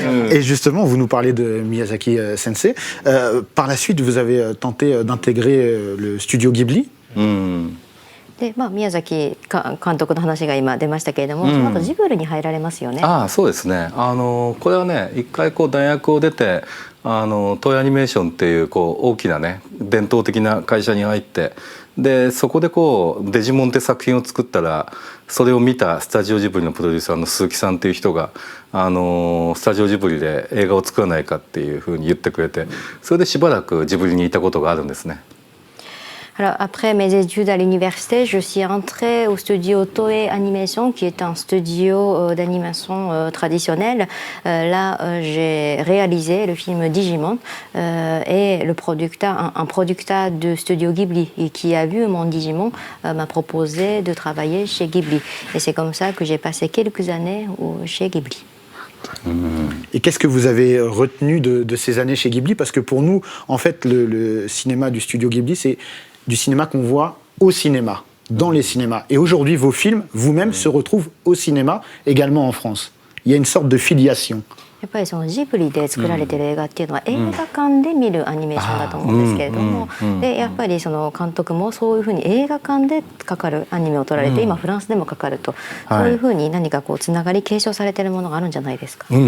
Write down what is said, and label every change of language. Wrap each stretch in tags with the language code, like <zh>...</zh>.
<fr>Et justement, vous nous parlez de Miyazaki Sensei. Par la suite, vous avez tenté d'intégrer le studio Ghibli.</fr> <ja>で、宮崎監督の話が今出ましたけれども、その後ジブリに入られますよね。ああ、そうですね。これはね、一回こう大学を出て、東映アニメーションっていう大きなね伝統的な会社に入って、でそこでデジモンって作品を作ったら、それを見たスタジオジブリのプロデューサーの鈴木さんっていう人がスタジオジブリで映画を作らないかっていうふうに言ってくれて、それでしばらくジブリにいたことがあるんですね。</ja> <fr>Alors, après mes études à l'université, je suis entrée au studio Toei Animation, qui est un studio d'animation traditionnel. Là, j'ai réalisé le film Digimon et le producteur, un producteur de studio Ghibli et qui a vu mon Digimon m'a proposé de travailler chez Ghibli. Et c'est comme ça que j'ai passé quelques années chez Ghibli. Et qu'est-ce que vous avez retenu de ces années chez Ghibli? Parce que pour nous, en fait, le cinéma du studio Ghibli, c'est du cinéma qu'on voit au cinéma, dans les cinémas. Et aujourd'hui, vos films, vous-même, se retrouvent au cinéma, également en France. Il y a une sorte de filiation.</fr> <ja>やっぱりそのジブリで作られてる映画っていうのは映画館で見るアニメーションだと思うんですけれども、でやっぱりその監督もそういうふうに映画館でかかるアニメを撮られて、今フランスでもかかると、そういうふうに何かつながり継承されてるものがあるんじゃないですか。</ja>